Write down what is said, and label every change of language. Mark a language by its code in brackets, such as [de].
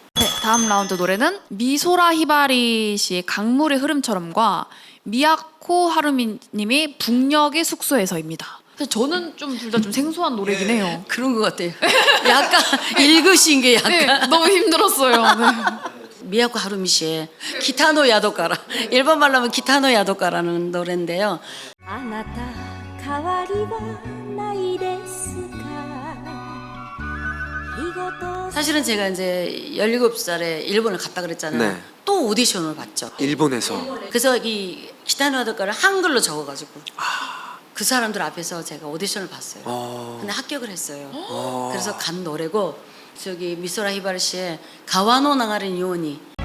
[ko] 네, 다음 라운드 노래는 미소라 히바리 씨의 강물의 흐름처럼과 미야코 하루미님이 북녘의 숙소에서입니다. 근데 저는 좀 둘 다 좀 생소한 노래긴 해요. 그런 것 같아요. 약간 읽으신 게 약간 네, 너무 힘들었어요. 네. 미야코 하루미 씨의 기타노 야도카라, 일본 말로 하면 기타노 야도카라는 노래인데요. [ja] あなた変わりはないですか [ko] 이것도 사실은 제가 이제 17살에 일본을 갔다 그랬잖아요. 네. 또 오디션을 봤죠. 일본에서. 그래서 이 기타노 야도카를 한글로 적어가지고 그 사람들 앞에서 제가 오디션을 봤어요. 근데 합격을 했어요. 그래서 간 노래고 저기 미소라 히바리 씨의 가와노 나가린 요니